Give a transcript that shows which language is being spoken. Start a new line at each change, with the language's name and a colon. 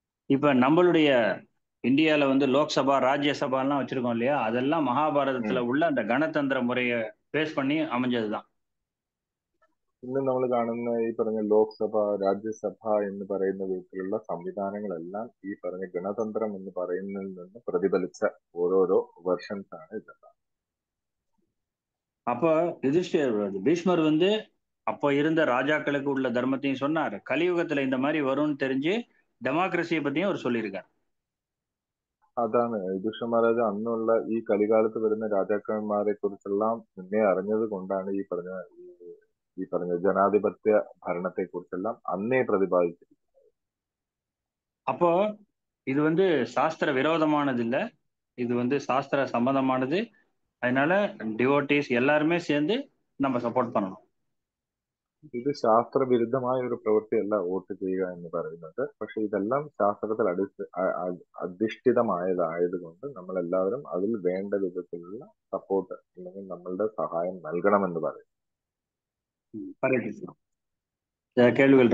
Tamil: இப்ப நம்மளுடைய இந்தியால வந்து லோக்சபா ராஜ்யசபாலாம் வச்சிருக்கோம் இல்லையா, அதெல்லாம் மகாபாரதத்துல உள்ள அந்த கணதந்திர முறையை பேஸ் பண்ணி அமைஞ்சதுதான்.
Malayalam: ഇന്ന് നമ്മൾ കാണുന്ന ഈ പറഞ്ഞ ലോക്സഭ, രാജ്യസഭ എന്ന് പറയുന്ന വിധത്തിലുള്ള സംവിധാനങ്ങളെല്ലാം ഈ പറഞ്ഞ ഗണതന്ത്രം എന്ന് പറയുന്നതിൽ നിന്ന് പ്രതിഫലിച്ച ഓരോരോ വെർഷൻസ് ആണ് ഇതെല്ലാം.
Tamil: அப்போ பீஷ்மர் வந்து அப்போ இருந்த ராஜாக்களுக்கு உள்ள தர்மத்தையும் சொன்னார். கலியுகத்துல இந்த மாதிரி வரும்னு தெரிஞ்சு
Malayalam: ഡെമോക്രസിയെ പറ്റിയും അവർ
Tamil: சொல்லியிருக்காரு.
Malayalam: അതാണ് യുധിഷ്ഠിര മഹാരാജ് അന്നുള്ള ഈ കലികാലത്ത് വരുന്ന രാജാക്കന്മാരെ കുറിച്ചെല്ലാം മുന്നേ അറിഞ്ഞത് കൊണ്ടാണ് ഈ പറഞ്ഞ ജനാധിപത്യ ഭരണത്തെ കുറിച്ചെല്ലാം അന്നേ പ്രതിപാദിച്ചിരിക്കുന്നത്.
Tamil: அப்போ இது வந்து சாஸ்திர விரோதமானது இல்ல, இது வந்து சாஸ்திர சம்பந்தமானது. அதனால டிவோட்டீஸ் எல்லாருமே சேர்ந்து நம்ம சப்போர்ட் பண்ணணும்.
Malayalam: ഇത് ശാസ്ത്രവിരുദ്ധമായ ഒരു പ്രവൃത്തിയല്ല വോട്ട് ചെയ്യുക എന്ന് പറയുന്നത്. പക്ഷെ ഇതെല്ലാം ശാസ്ത്രത്തിൽ അധിഷ്ഠിതമായതായതുകൊണ്ട് നമ്മൾ എല്ലാവരും അതിൽ വേണ്ട വിധത്തിലുള്ള സപ്പോർട്ട് അല്ലെങ്കിൽ നമ്മളുടെ സഹായം നൽകണമെന്ന് പറയും. ഹരേ കൃഷ്ണ. കേൾവികൾ